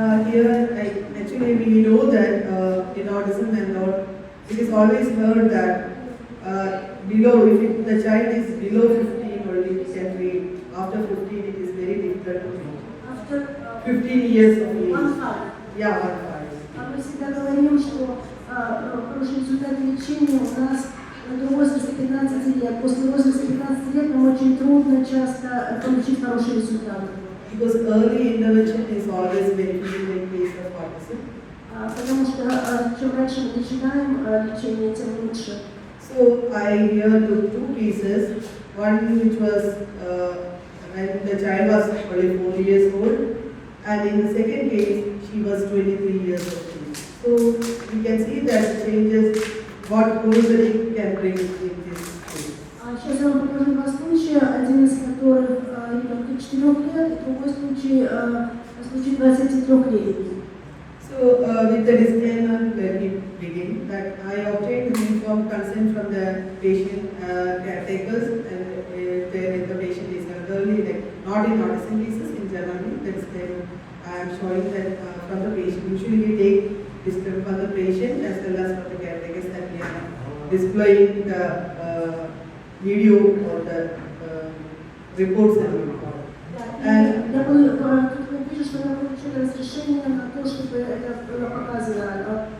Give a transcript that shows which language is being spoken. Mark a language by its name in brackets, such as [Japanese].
[English] Here, actually, we know that in autism and all, it is always heard that below, if the child is below 15 only, we can treat. After 15, it is very difficult to treat. After 15 years of age. 1-5. Yeah, 1-5. [Russian] Мы всегда говорим, что хорошие результаты лечения у нас до возраста 15 лет. После возраста 15 лет нам очень трудно часто получить хорошие результаты. [English] Because early intervention is always beneficial in case of autism. [Russian] Потому что чем раньше мы начинаем лечение, тем лучше. [English] So I here took 2 cases. One which was when the child was only 4 years old, and in the second case she was 23 years old. So we can see that changes what homeopathy can bring in this case. [Russian] Сейчас я вам покажу два случая, один из которых ребенку 4 лет, и другой случай 23-летний. [English] So with the disclaimer, let me begin that I obtained informed consent from the patient caretakers, and if the patient is elderly, like not in autism cases in general, the disclaimer I am showing that from the patient. Usually we take disclaimer from the patient as well as from the caretakers, that we are displaying the video or the reports that we record. [Russian] Я тут вижу, что я получила разрешение на то, чтобы это было показано.